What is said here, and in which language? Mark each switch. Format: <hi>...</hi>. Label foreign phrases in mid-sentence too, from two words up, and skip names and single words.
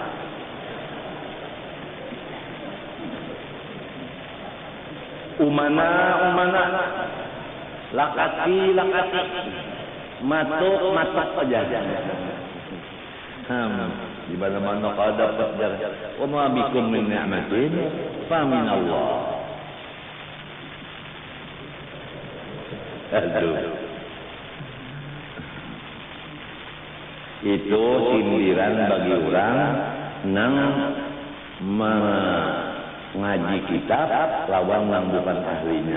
<bjn>Umana, lakati, matuk aja. Di mana-mana kau dapat darah.</bjn> <ar>وما بكم من نعمة فمن الله.</ar> <bjn>Aduh. Itu sindiran bagi orang nang mengaji kitab lawan nang bukan ahlinya.</bjn>